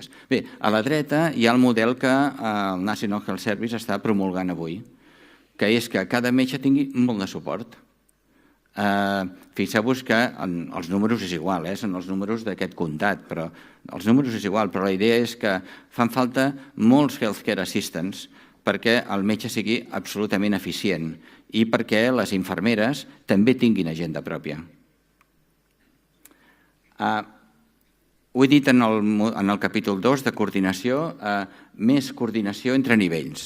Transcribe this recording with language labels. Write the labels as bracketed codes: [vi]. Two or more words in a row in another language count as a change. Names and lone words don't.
[ca] Bé, a la dreta hi ha el model que el National Health Service està promulgant avui, que és que cada metge tingui molt de suport. Fixeu-vos que els números és igual, són els números d'aquest comtat, però els números és igual, però la idea és que fan falta molts [en] healthcare assistants [ca] perquè el metge sigui absolutament eficient i perquè les infermeres també tinguin agenda pròpia. Ho he dit en el capítol 2 de coordinació, més coordinació entre nivells.